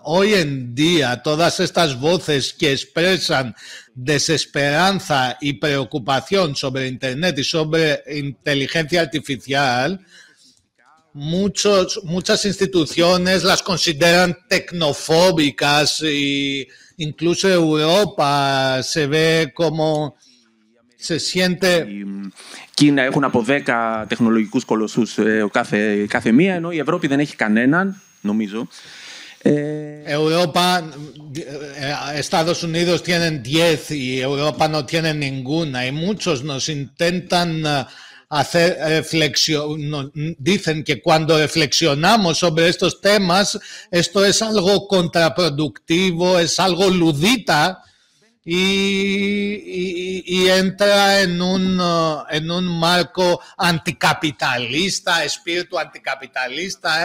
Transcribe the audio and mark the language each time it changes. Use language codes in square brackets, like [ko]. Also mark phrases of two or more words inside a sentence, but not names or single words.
[es] Hoy en día, todas estas voces que expresan desesperanza y preocupación sobre Internet y sobre inteligencia artificial, muchas instituciones las consideran tecnofóbicas e incluso Europa se ve como se siente... [el] Κίνα έχουν από 10 τεχνολογικούς κολοσσούς κάθε μία, ενώ η Ευρώπη δεν έχει κανέναν, νομίζω. [es] Europa, Estados Unidos tienen 10 y Europa no tiene ninguna, y muchos nos intentan hacer reflexión, dicen que cuando reflexionamos sobre estos temas, esto es algo contraproductivo, es algo ludita, y entra en un marco anticapitalista, espíritu anticapitalista.